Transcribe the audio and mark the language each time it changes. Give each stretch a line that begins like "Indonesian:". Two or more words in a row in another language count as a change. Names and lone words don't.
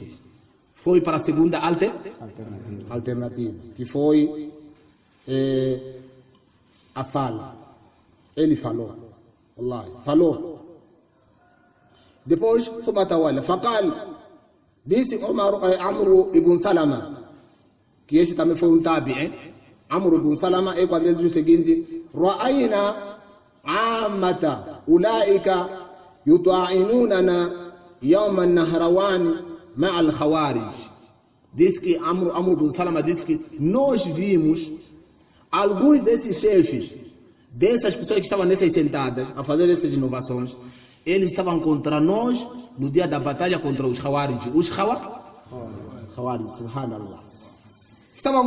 Portuguese: Foi para a segunda alternativa, que foi a fala. Ele falou. Wallahi, falou. Depois, subhatawala, faqal, disse Amr ibn Salama, que este também foi um tabi, Amr ibn Salama é quando ele diz o seguinte:
Arabic: رأينا عامة أولئك يطاعنوننا يوم النهروان مع الخوارج.
Portuguese: Diz que Amr ibn Salama diz que nós vimos alguns desses chefes, dessas pessoas que estavam nessas sentadas a fazer essas inovações, eles estavam contra nós no dia da batalha contra os Khawarij. Os Khawarij, subhanallah. Estavam.